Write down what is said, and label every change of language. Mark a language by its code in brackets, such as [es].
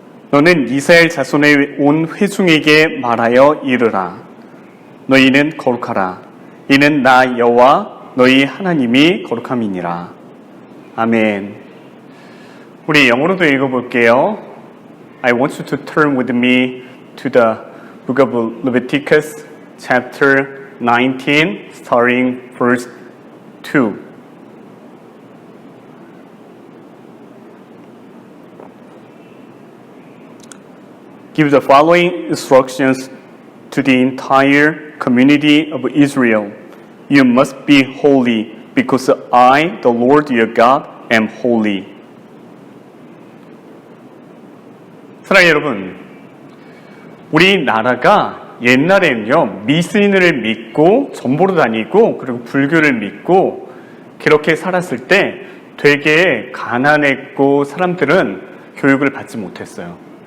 [ko] 너는 이스라엘 자손의 온 회중에게 말하여 이르라. 너희는 거룩하라. 이는 나 여호와 너희 하나님이 거룩함이니라. 아멘. 우리 영어로도 읽어볼게요. [en] I want you to turn with me to the book of Leviticus chapter 19 starting verse 2. Give the following instructions to the entire community of Israel. You must be holy because I, the Lord your God, am holy. [ko] 사랑하는 여러분, 우리나라가 옛날에는요, 미신을 믿고 전보로 다니고 그리고 불교를 믿고 그렇게 살았을 때 되게 가난했고 사람들은 교육을 받지 못했어요.